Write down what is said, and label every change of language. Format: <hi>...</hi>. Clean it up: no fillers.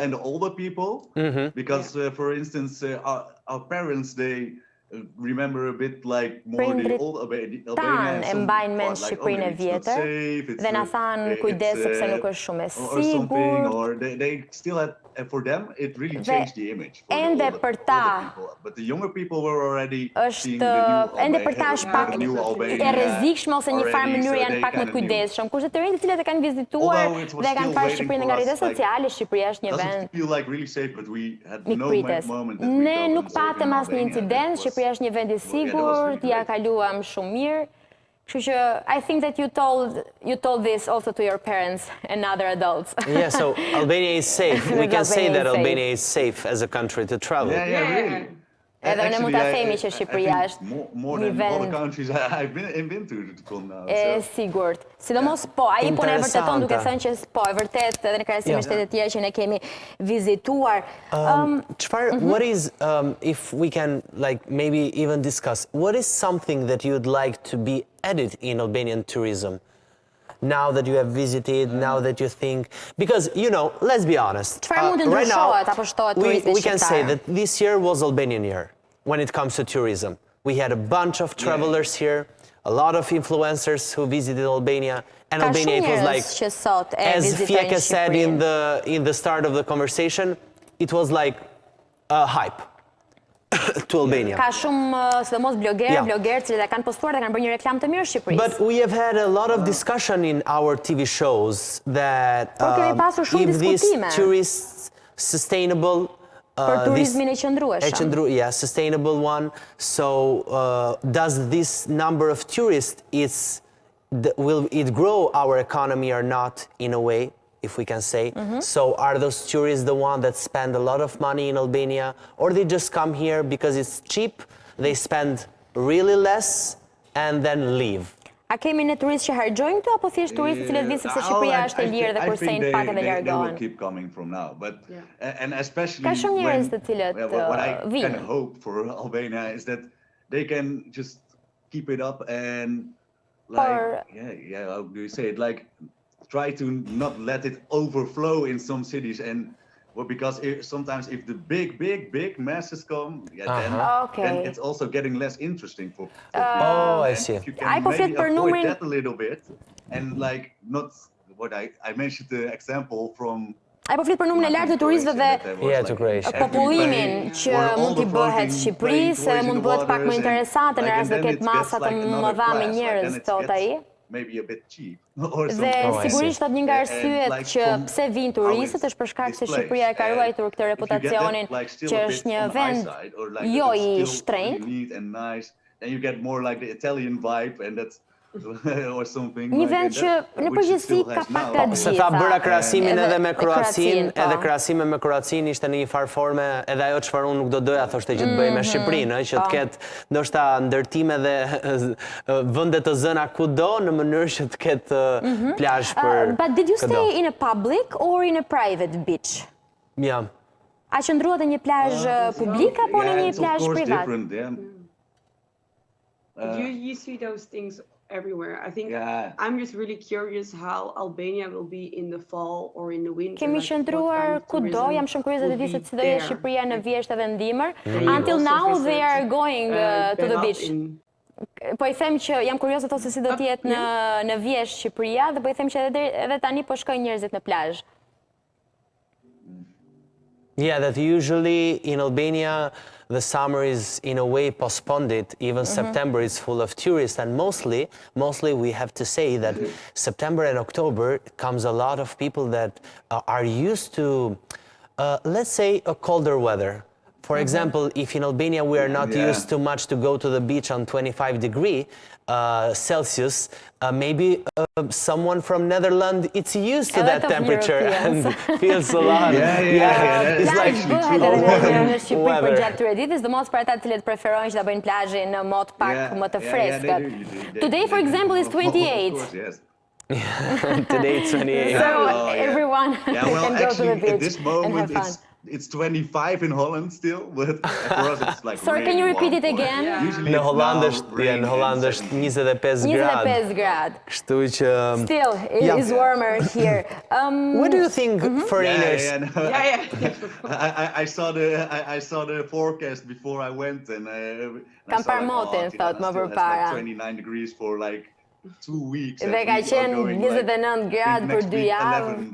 <en>And older people, because for instance, our parents, they remember a bit like more the old Albania.</en> <sq>E mbajnë mend Shqipërinë e vjetër dhe na thanë kujdes sepse nuk është shumë e sigurt.</sq> <en>Or they still had, for them it really changed the image.</en> <sq>Ende për ta,</sq> <en>but the younger people were already seeing</en> <sq>ende për ta është pak e rrezikshme ose një farë mënyrë janë pak më kujdesshëm. Kurse të rinjtë të cilët e kanë vizituar dhe kanë parë Shqipërinë nga rrjetet sociale, Shqipëria është një vend mikprites. Ne nuk patëm asnjë incident, Shqipëria është një vend i sigurt, ja kaluam shumë mirë. Kështu që</sq> <en>I think that you told this also to your parents and other adults. Yeah, so Albania is safe. We can say that Albania is safe as a country to travel. Yeah, really.</en> <sq>Edhe ne mund ta themi që Shqipëria është një vend e sigurt. Sidomos ai punë e vërteton duke thënë që po, e vërtet edhe në krahasim me shtetet tjera që ne kemi vizituar.</sq> <en>What is, if we can like maybe even discuss, what is something that you'd like to be added in Albanian tourism? Now that you have visited, now that you think, because, you know, let's be honest, right now, we can say that this year was Albanian year when it comes to tourism. We had a bunch of travelers here, a lot of influencers who visited Albania, and Albania, it was like, as Fieke said in the start of the conversation, it was like a hype to Albania.</en> <sq>Ka shumë, sidomos bloggerë që kanë postuar dhe kanë bërë një reklam të mirë Shqipërisë.</sq> <en>But we have had a lot of discussion in our TV shows that if these tourists sustainable,</en> <sq>për turizmin e qëndrueshëm.</sq> <en>Yeah, sustainable one. So does this number of tourists, will it grow our economy or not in a way? If we can say. So are those tourists the ones that spend a lot of money in Albania, or they just come here because it's cheap, they spend really less, and then leave.</en> <sq>A kemi në turistë që hargjojnë këtu, apo thjesht turistë cilët vinë sepse Shqipëria është e lirë dhe kursejnë pak edhe largohen?</sq> <en>They will keep coming from now, but and especially</en> <sq>Ka shumë njerëz të cilët</sq> <en>what I kind</en> <sq>vinë.</sq> <en>of hope for Albania is that they can just keep it up and like how do you say it, like try to not let it overflow in some cities, and well, because sometimes if the big masses come, then it's also getting less interesting for people. I see. If you can maybe avoid that a little bit, and like not what I mentioned the example from.</en> <sq>Ai po flet për numrin e lartë të turistëve dhe popullimin që mund t'i bëhet Shqipërisë, mund të bëhet pak më interesante në rast se ketë masa të mëdha me njerëz, thot ai.</sq> <en>Maybe a bit cheap.</en> <sq>Dhe sigurisht thot një nga arsyet që pse vinë turistët është për shkak se Shqipëria e ka ruajtur këtë reputacionin që është një vend jo I shtrenjtë.</sq> <en>And you get more like the Italian vibe, and that's or something.</en> <sq>Një vend që në përgjithësi ka pak të gjitha. Se tha bëra krahasimin edhe me Kroacinë, edhe krahasime me Kroacinë ishte në një farë forme edhe ajo çfarë unë nuk do doja thoshte që të bëj me Shqipërinë, që të ketë ndoshta ndërtime dhe vende të zëna kudo në mënyrë që të ketë plazh për.</sq> <en>But did you stay in a public or in a private beach? Ja.</en> <sq>A qëndruat në një plazh publik apo në një plazh privat?</sq> <en>You see those things everywhere. I think I'm just really curious how Albania will be in the fall or in the winter.</en> <sq>Kemi qëndruar kudo, jam shumë kurioze të di se si do jetë Shqipëria në vjesht edhe në dimër.</sq> <en>Until now they are going to the beach.</en> <sq>Po I them që jam kurioze të se si do të jetë në vjesht Shqipëria dhe po I them që edhe tani po shkojnë njerëzit në plazh.</sq> <en>Yeah, that usually in Albania the summer is in a way postponed. Even September is full of tourists, and mostly we have to say that September and October comes a lot of people that are used to, let's say, a colder weather. For example, if in Albania we are not used too much to go to the beach on 25 degrees Celsius, maybe someone from Netherlands it's used to that temperature and feels a lot. It's like</en> <sq>në Shqipëri për gjatë këtyre ditës, domos për ata të cilët preferojnë që ta bëjnë plazhin në mod pak më të freskët.</sq> <en>Today, for example, is 28. Today it's 28. So everyone can go to the beach at this moment and have fun. It's 25 in Holland still, but for us it's like Sorry, can you repeat it again?</en> <sq>Në Holland është 25 gradë. 25 gradë. Kështu që</sq> <en>Still, it is warmer here. What do you think foreigners? I saw the forecast before I went, and</en> <sq>Kam parë motin, thot më përpara.</sq> <en>29 degrees for like 2 weeks.</en> <sq>Dhe ka qenë 29 gradë për 2 javë.</sq>